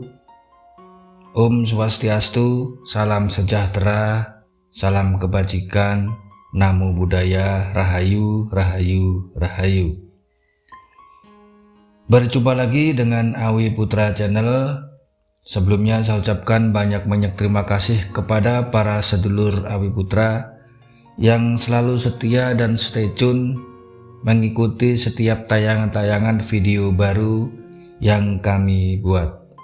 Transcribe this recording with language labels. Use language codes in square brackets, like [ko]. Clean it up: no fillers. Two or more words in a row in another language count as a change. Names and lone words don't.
[sa] Om Swastiastu, [id] salam sejahtera, salam kebajikan, [pi] namo buddhaya, [id] rahayu, rahayu, rahayu. Berjumpa lagi dengan Awi Putra Channel. Sebelumnya saya ucapkan banyak-banyak terima kasih kepada para sedulur Awi Putra yang selalu setia dan [en] stay tune [id] mengikuti setiap tayangan-tayangan video baru yang kami buat.